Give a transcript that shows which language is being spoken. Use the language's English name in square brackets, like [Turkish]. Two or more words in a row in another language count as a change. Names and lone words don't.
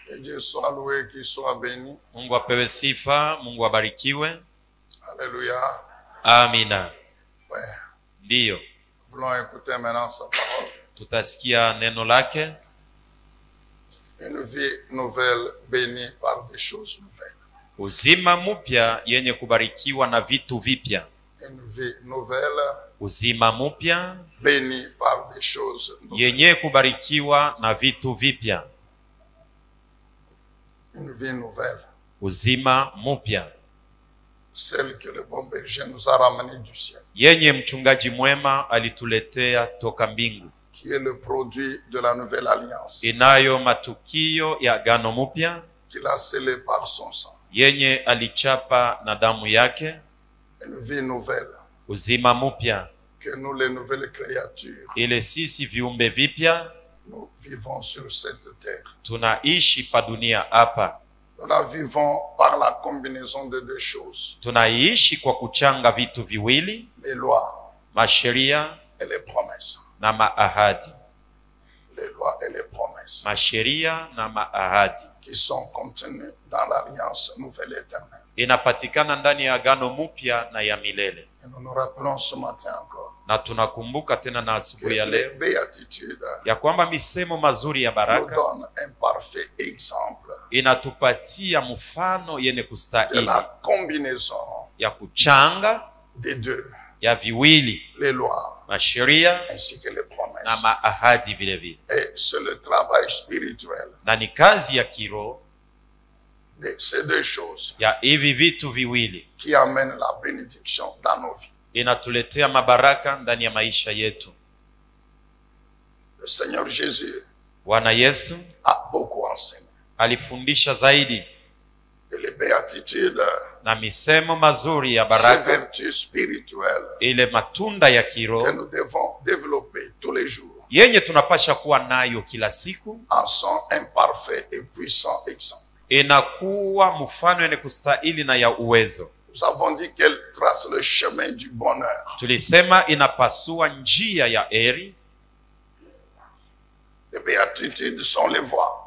[French] Dieu soit loué, qu'il soit béni. [Swahili] Mungu apewe sifa, Mungu abarikiwe. [French] Alléluia. [Swahili] Amina. [French] Ouais. [Swahili] Ndiyo. [French] Nous voulons écouter maintenant sa parole. [Swahili] Tutasikia neno lake. [French] Une vie nouvelle bénie par des choses nouvelles. [Swahili] Uzima mpya yenye kubarikiwa na vitu vipya. [French] Une vie nouvelle [Swahili] Uzima mpya [French] bénie par des choses nouvelles. [Swahili] yenye kubarikiwa na vitu vipya. [French] Une vie nouvelle. [Swahili] Uzima mpya [French] Celle que le bon berger nous a ramenée du ciel. [Swahili] yenye mchungaji mwema alituletea toka mbingu. [French] Qui est le produit de la nouvelle alliance. [Swahili] Inayo matukio ya agano mpya [French] Qu'il a scellé par son sang. [Swahili] yenye alichapa na damu yake. [French] Une vie nouvelle. [Swahili] Uzima mpya [French] Que nous, les nouvelles créatures, [Swahili] ile sisi viumbe vipya [French] nous vivons sur cette terre. [Swahili] tunaishi pa dunia hapa. [French] Nous la vivons par la combinaison de deux choses. [Swahili] Tunaishi kwa kuchanga vitu viwili, [French] Les lois [Swahili] masheria [French] et les promesses. [Swahili] na maahadi. [French] Les lois et les promesses. [Swahili] Masheria na maahadi [French] Qui sont contenues dans l'alliance nouvelle éternelle. [Swahili] inapatikana ndani ya agano mpya na ya milele. [French] Et nous nous rappelons ce matin encore [Swahili] Na tunakumbuka tena na [French] que [Swahili] asubuhi ya [French] les [Swahili] leo [French] béatitudes [Swahili] ya kwamba misemo mazuri ya [French] nous [Swahili] baraka [French] donnent un parfait exemple [Swahili] inatupatia mfano yenye [French] de [Swahili] kustahili [French] la combinaison [Swahili] ya kuchanga [French] des deux. [Swahili] ya viwili, [French] Les lois [Swahili] masheria [French] ainsi que les [Swahili] na [French] promesses. [Swahili] maahadi vile vile. [French] Et c'est le travail spirituel [Swahili] Na ni kazi ya kiroho [French] de ces deux choses [Swahili] ya hivi vitu viwili [French] qui amène la bénédiction dans nos vies. [Swahili] inatuletea mabaraka ndani ya maisha yetu. [French] Le Seigneur Jésus [Swahili] Bwana Yesu [French] a beaucoup enseigné. [Swahili] alifundisha zaidi, [French] Et les béatitudes, [Swahili] na misemo mazuri ya [French] ces [Swahili] baraka, [French] vertus spirituelles [Swahili] ile matunda ya [French] que [Swahili] kiroho [French] nous devons développer tous les jours, [Swahili] yenye tunapasha kuwa nayo kila siku, [French] en sont un parfait et puissant exemple. [Swahili] inakuwa mfano yenye kustahili na ya uwezo. [French] Nous avons dit qu'elle trace le chemin du bonheur. [Swahili] Tulisema inapasua njia ya heri. [French] Les béatitudes sont les voies